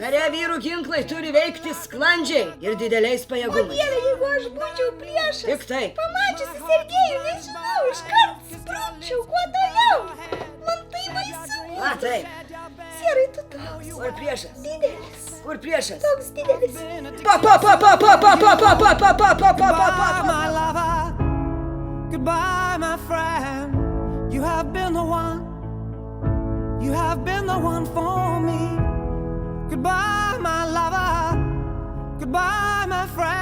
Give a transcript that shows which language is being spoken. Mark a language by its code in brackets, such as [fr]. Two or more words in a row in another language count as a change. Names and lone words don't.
[lt] Kare vyrų ginklai turi veikti sklandžiai ir dideliais O pajėgumais. Dieve, jeigu aš būčiau priešas. Tik taip. Pamačiusi Sergejų, nežinau, iškart sprukčiau, kuo toliau. Man tai baisu. A, taip. Sierai, tu toks Kur priešas? didelis. Kur priešas? Toks didelis. [en] My lover, goodbye, my friend. You have been the one. You have been the one for me. Goodbye, my lover. Goodbye, my friend.